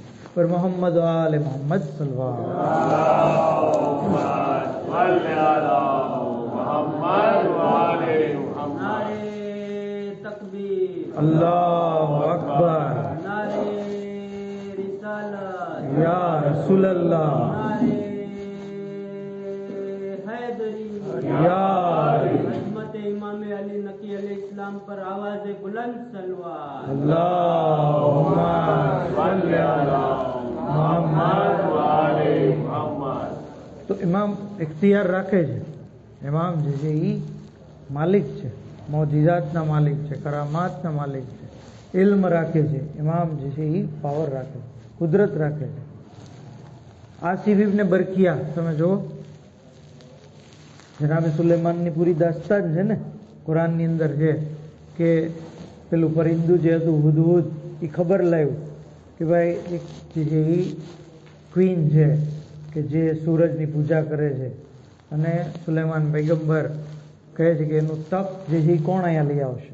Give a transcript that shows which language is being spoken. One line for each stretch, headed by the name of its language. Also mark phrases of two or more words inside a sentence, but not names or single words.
Arabic: بر محمد آل محمد صلى الله الله أكبر، يا رسول الله,
Urdu: امام علی نقی علیہ السلام پر آواز بلند صلوات
Arabic: اللهم صل على محمد وآل محمد.
Gujarati: તો ઇમામ ઇખ્તિયાર રાખે છે. ઇમામ જે છે એ માલિક છે, મોજીઝાતના માલિક છે, કરામાતના માલિક છે, ઇલ્મ રાખે છે. ઇમામ જે છે એ પાવર રાખે છે, કુદરત રાખે છે. આસિફ ઇબ્ન બરકિયા તમે જુઓ, જનાબે સુલેમાનની પૂરી દાસ્તાન છે ને કુરાનની અંદર છે કે પેલું પરિંદુ જે હતું હુદહુદ, એ ખબર લાવ્યું કે ભાઈ એક જે છે એ ક્વીન છે કે જે સૂરજની પૂજા કરે છે, અને સુલેમાન પૈગંબર કહે છે કે એનું તપ જે છે એ કોણ અહીંયા લઈ આવશે.